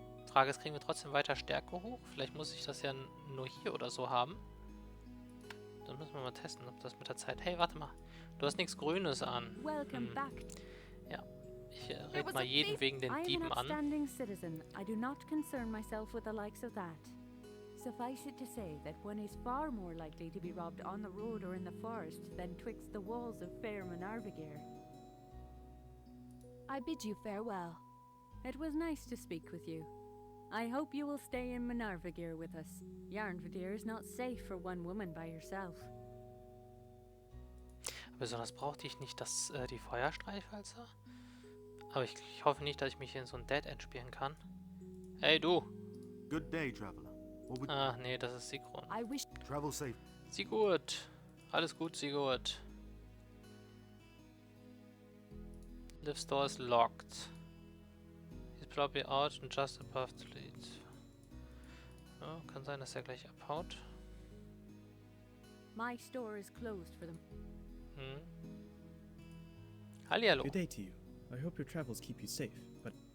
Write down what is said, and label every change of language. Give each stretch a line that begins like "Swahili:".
German: Frage ist, kriegen wir trotzdem weiter Stärke hoch? Vielleicht muss ich das ja nur hier oder so haben. Dann müssen wir mal testen, ob das mit der Zeit... Hey, warte mal. Du hast nichts Grünes an.
English: Welcome back.
German: Ja, ich red mal jeden wegen den Dieben an.
English: Upstanding citizen. I do not concern myself with the likes of that. Suffice it to say that one is far more likely to be robbed on the road or in the forest than twixt the walls of fair Menarvigir. I bid you farewell. It was nice to speak with you. I hope you will stay in Menarvigir with us. Yarnvadir is not safe for one woman by yourself.
German: Besonders brauchte ich nicht die Feuerstreichhölzer. Aber ich hoffe nicht, dass ich mich in so ein
English: Dead End
German: spielen kann. Hey, du!
English: Good day, traveler.
German: Ach nee, das ist Sigrun.
English: I wish Travel safe.
German: Sigurd! Alles gut, Sigurd.
English: Live store is locked. He's probably out and just above the lead.
German: Ja, kann sein, dass er gleich abhaut.
English: my store is closed for them.
German: Hallihallo.
English: Good day to you. I hope your travels keep you safe, but